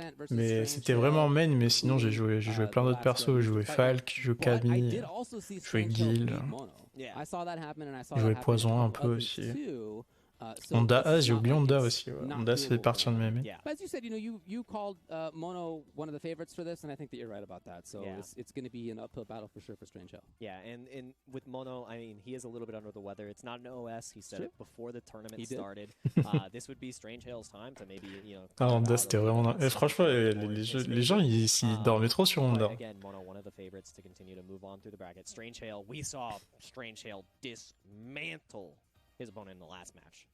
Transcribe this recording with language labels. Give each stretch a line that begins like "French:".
French: Mais c'était vraiment main, mais sinon j'ai joué plein d'autres persos. J'ai joué Falk, j'ai joué Camille, j'ai joué Guile, j'ai joué Poison un peu aussi. Honda, ah, j'ai oublié Honda aussi. Ouais. Honda, ça fait partie de mes mains.
English: But as you said, you called Mono one of the favorites for this, and I think that you're right about that. So it's going to be an uphill battle for sure for Strange Hill. Yeah, and with Mono, I mean, he is a little bit under the weather. It's not an OS. He said it before the tournament started. This would be Strange Hill's time to maybe, you know.
French: Ah, Honda, c'était vraiment. Et franchement, les gens, ils dormaient trop sur Honda.
English: Again, Mono, one of the favorites to continue to move on through the bracket. Strange Hill, we saw Strange Hill dismantle his opponent in the last match.